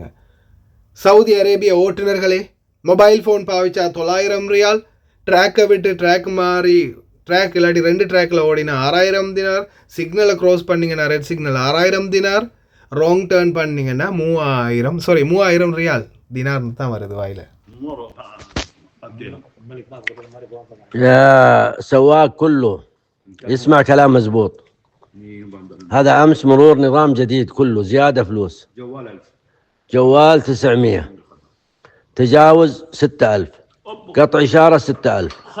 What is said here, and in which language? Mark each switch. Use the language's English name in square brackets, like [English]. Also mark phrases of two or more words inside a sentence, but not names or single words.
[Tamil] சவுதி அரேபிய ஓட்டுநர்களே, [English] mobile phone [Tamil] பாவிச்சா 900 ரியால், ட்ராக்கை விட்டு ட்ராக் மாறி ட்ராக் இல்லாட்டி 2 ட்ராக்கில் ஓடினா 6000 தினார், சிக்னலை க்ராஸ் பண்ணிங்கன்னா [English] red signal [Tamil] 6000 தினார், [English] wrong turn [Tamil] பண்ணிங்கன்னா 3000 ரியால். தினார் தான் வருது வாயில். [Arabic] يا سواق كله يسمع كلام مزبوط. هذا أمس مرور نظام جديد كله زيادة فلوس. جوال 900 تجاوز 6000 قطع إشارة 6000.